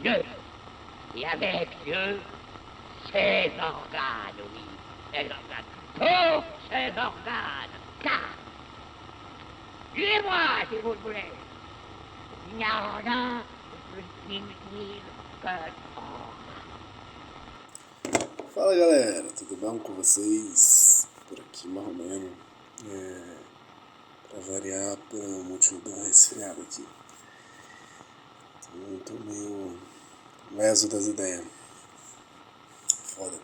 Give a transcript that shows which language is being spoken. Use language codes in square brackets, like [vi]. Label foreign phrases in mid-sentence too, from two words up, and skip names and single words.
[fr] Dieu, et avec Dieu, ses organes, oui, ses organes, tous ses organes, car, suivez-moi si vous le voulez, il n'y a rien de plus inutile que l'or. [pt] Fala galera, tudo bom com vocês? Por aqui Marromeno, pra variar pelo motivo do resfriado aqui. Então tô meio leso das ideias. Foda.